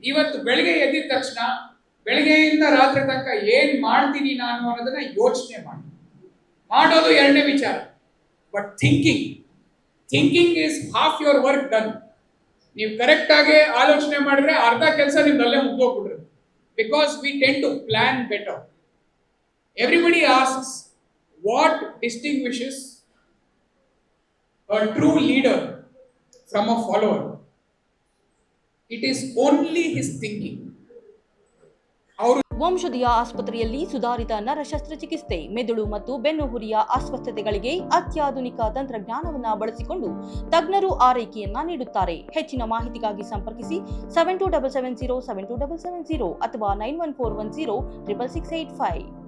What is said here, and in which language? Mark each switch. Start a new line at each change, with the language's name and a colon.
Kannada: ಇವತ್ತು ಬೆಳಗ್ಗೆ ಎದ್ದಿದ ತಕ್ಷಣ ಬೆಳಗ್ಗೆಯಿಂದ ರಾತ್ರಿ ತನಕ ಏನ್ ಮಾಡ್ತೀನಿ ನಾನು ಅನ್ನೋದನ್ನ ಯೋಚನೆ ಮಾಡಿ. ಮಾಡೋದು ಎರಡನೇ ವಿಚಾರ.
English: But thinking is half your work done.
Kannada: ನೀವು ಕರೆಕ್ಟ್ ಆಗಿ ಆಲೋಚನೆ ಮಾಡಿದ್ರೆ ಅರ್ಧ ಕೆಲಸ ನಿಮ್ದು ಅಲ್ಲೇ ಮುಗ್ದೋಗ್ಬಿಡ್ರಿ.
English: Because we tend to plan better. Everybody asks what distinguishes a true leader from a follower. It is only his thinking.
Kannada: ವಂಶದಿಯ ಆಸ್ಪತ್ರೆಯಲ್ಲಿ ಸುಧಾರಿತ ನರ ಶಸ್ತ್ರಚಿಕಿತ್ಸೆ, ಮೆದುಳು ಮತ್ತು ಬೆನ್ನುಹುರಿಯ ಅಸ್ವಸ್ಥತೆಗಳಿಗೆ ಅತ್ಯಾಧುನಿಕ ತಂತ್ರಜ್ಞಾನವನ್ನು ಬಳಸಿಕೊಂಡು ತಜ್ಞರು ಆರೈಕೆಯನ್ನ ನೀಡುತ್ತಾರೆ. ಹೆಚ್ಚಿನ ಮಾಹಿತಿಗಾಗಿ ಸಂಪರ್ಕಿಸಿ 7277072770 ಅಥವಾ 9141066885.